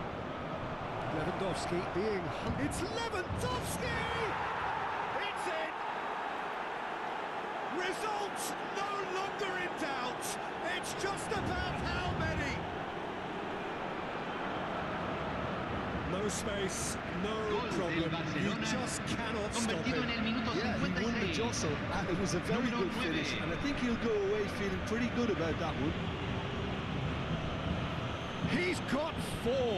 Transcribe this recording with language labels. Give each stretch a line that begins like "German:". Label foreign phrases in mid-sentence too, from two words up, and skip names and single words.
English: Lewandowski being hunted. It's Lewandowski! It's in! Results no longer in doubt. It's just about how many. No space, no
Spanish: Gol del
English: problem. You
Spanish: Barcelona,
English: just cannot stop
Spanish: convertido en
English: it.
Spanish: el minuto
English: Yeah, he won the
Spanish: 56.
English: jostle, and it was a very
Spanish: Número
English: good finish,
Spanish: 9.
English: and I think he'll go away feeling pretty good about that one. He's got 4.